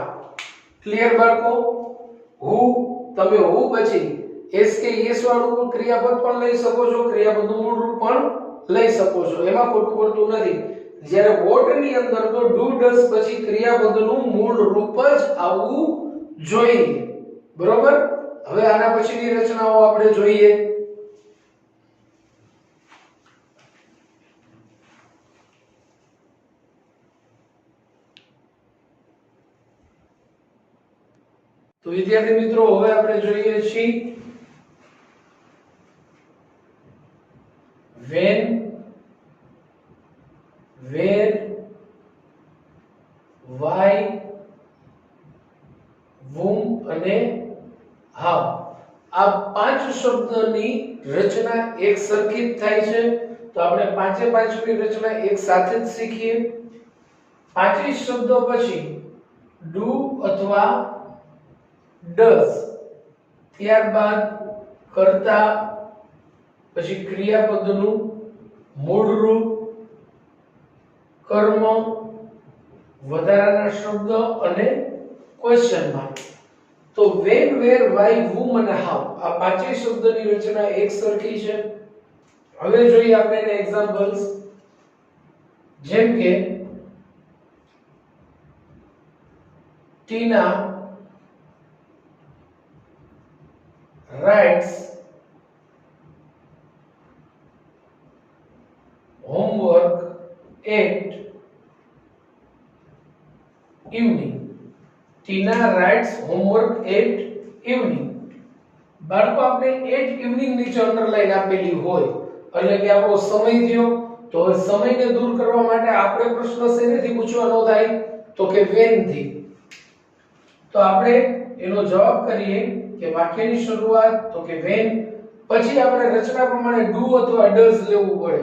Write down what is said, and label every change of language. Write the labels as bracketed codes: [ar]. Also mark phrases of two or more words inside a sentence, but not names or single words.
[gu] ક્લિયર બાળકો? who તમે who પછી એસ કે એસ વાળું ક્રિયાપદ પણ લઈ શકો છો, ક્રિયાપદનું મૂળ રૂપ પણ લઈ શકો છો, એમાં ખોટું પડતું નથી. જ્યારે what ની અંદર તો [en] do does [gu] પછી ક્રિયાપદનું મૂળ રૂપ જ આવવું જોઈએ. બરોબર? હવે આના પછીની રચનાઓ આપણે જોઈએ. તો વિદ્યાર્થી મિત્રો હવે આપણે જોઈએ છીએ [en] when, where, why, whom [gu] અને how. આ પાંચ શબ્દની રચના એક સરખી જ થાય છે. તો આપણે પાંચે પાંચની રચના એક સાથે જ શીખીએ. પાંચેય શબ્દો પછી do અથવા does, ત્યારબાદ કર્તા, પછી ક્રિયાપદનું મૂળ રૂપ, કર્મ, વધારાના શબ્દ અને ક્વેશ્ચન માર્ક. તો [en] when, where, why, whom [gu] અને how આ પાંચેય શબ્દની રચના એક સરખી છે. હવે જોઈએ આપણે એના એક્ઝામ્પલ્સ. જેમ કે ટીના [en] writes homework at evening. Tina writes homework at evening. [gu] બાળકો આપણે [en] at evening [gu] નીચે અંડરલાઈન આપેલી હોય એટલે કે આપણો સમય થયો. તો સમયને દૂર કરવા માટે આપણે પ્રશ્ન શેનેથી પૂછવાનો થાય તો કે when થી. તો આપણે એનો જવાબ કરીએ કે વાક્યની શરૂઆત તો કે when, પછી આપણે રચના પ્રમાણે do અથવા does લેવું પડે.